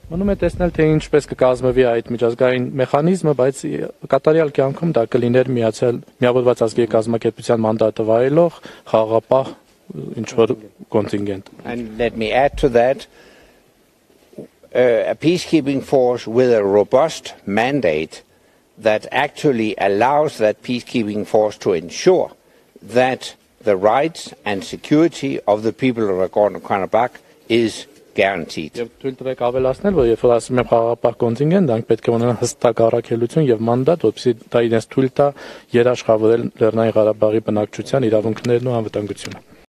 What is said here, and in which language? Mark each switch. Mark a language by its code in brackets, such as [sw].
[hy] Մնում է տեսնել, թե ինչպես կկազմվի այդ միջազգային մեխանիզմը, բայց կատարյալ կյանքում դա կլիներ միավորված ազգերի կազմակերպության մանդատը վայելող խաղաղապահ ինչ-որ կոնտինգենտ։ [en] And let me add to that, a peacekeeping force with a robust mandate that actually allows that peacekeeping force to ensure that the rights and security of the people of Nagorno-Karabakh is guaranteed. [hy] Եվ թույլ տվեք ավելացնել, որ երբ որ ասում եմ խաղաղապահ կոնտինգենտ, դրանք պետք է ունենան հստակ առաքելություն եւ մանդատ, որպեսզի դա իրենց թույլ տա երաշխավորել Լեռնային Ղարաբաղի բնակչության իրավունքներն ու անվտանգությունը։